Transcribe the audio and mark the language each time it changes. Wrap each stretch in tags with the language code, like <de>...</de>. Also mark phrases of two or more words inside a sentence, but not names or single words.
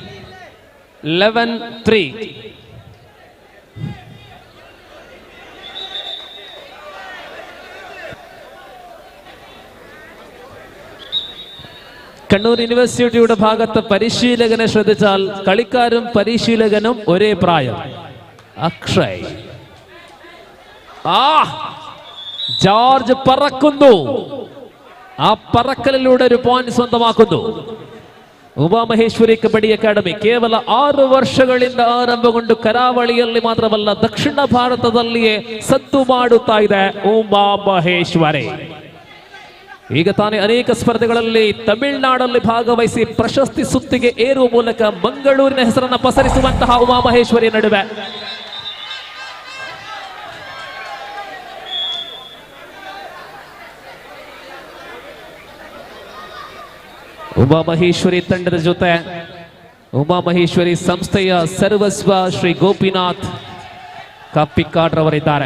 <ml>കണ്ണൂർ യൂണിവേഴ്സിറ്റിയുടെ ഭാഗത്ത് പരിശീലകനെ ശ്രദ്ധിച്ചാൽ കളിക്കാരും പരിശീലകനും ഒരേ പ്രായം. അക്ഷയ്, ജോർജ് പറക്കുന്നു. ആ പറക്കലിലൂടെ ഒരു പോയിന്റ് സ്വന്തമാക്കുന്നു.</ml> <kn>ಉಮಾಮಹೇಶ್ವರಿ ಕಬಡ್ಡಿ ಅಕಾಡೆಮಿ ಕೇವಲ 6 ವರ್ಷಗಳಿಂದ ಆರಂಭಗೊಂಡು ಕರಾವಳಿಯಲ್ಲಿ ಮಾತ್ರವಲ್ಲ ದಕ್ಷಿಣ ಭಾರತದಲ್ಲಿಯೇ ಸದ್ದು ಮಾಡುತ್ತಾ ಇದೆ ಉಮಾಮಹೇಶ್ವರಿ. ಈಗ ತಾನೇ ಅನೇಕ ಸ್ಪರ್ಧೆಗಳಲ್ಲಿ ತಮಿಳುನಾಡಲ್ಲಿ ಭಾಗವಹಿಸಿ ಪ್ರಶಸ್ತಿ ಸುತ್ತಿಗೆ ಏರುವ ಮೂಲಕ ಮಂಗಳೂರಿನ ಹೆಸರನ್ನು ಪಸರಿಸುವಂತಹ ಉಮಾಮಹೇಶ್ವರಿ ನಡುವೆ ಉಮಾಮಹೇಶ್ವರಿ ತಂಡದ ಜೊತೆ ಉಮಾಮಹೇಶ್ವರಿ ಸಂಸ್ಥೆಯ ಸರ್ವಸ್ವ ಶ್ರೀ ಗೋಪಿನಾಥ್ ಕಪ್ಪಿಕಾಡ್ ರವರಿದ್ದಾರೆ.</kn>